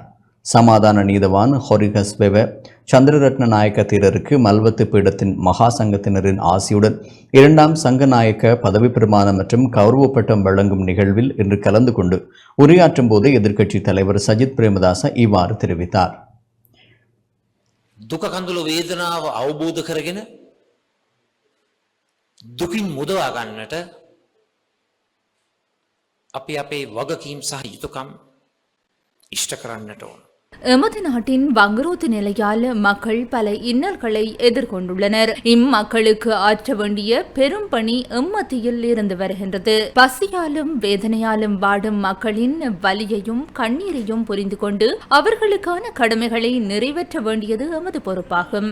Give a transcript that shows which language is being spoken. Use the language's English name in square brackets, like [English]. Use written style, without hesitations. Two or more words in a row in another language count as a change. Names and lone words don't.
[Tamil] சமாதான நீதவான் ஹொரிகஸ் வெவ சந்திரரத்ன நாயக்க தேரருக்கு மல்வத்து பீடத்தின் மகா சங்கத்தினரின் ஆசியுடன் 2ஆம் சங்கநாயக்க பதவி பிரமாணம் மற்றும் கௌரவ பட்டம் வழங்கும் நிகழ்வில் இன்று கலந்து கொண்டு உரையாற்றும் போது எதிர்க்கட்சித் தலைவர் சஜித் பிரேமதாச இவ்வாறு தெரிவித்தார். [Sinhala] දුක කඳුළු වේදනාව අවබෝධ කරගෙන දුකින් මුදවා ගන්නට අපි අපේ වගකීම් සහ යුතුකම් ඉෂ්ට කරන්නට ඕන. [Tamil] எமது நாட்டின் வங்குரோத்து நிலையால் மக்கள் பல இன்னல்களை எதிர்கொண்டுள்ளனர். இம்மக்களுக்கு ஆற்ற வேண்டிய பெரும் பணி எம்மத்தியில் இருந்து வருகின்றது. பசியாலும் வேதனையாலும் வாடும் மக்களின் வலியையும் கண்ணீரையும் புரிந்து கொண்டு அவர்களுக்கான கடமைகளை நிறைவேற்ற வேண்டியது எமது பொறுப்பாகும்.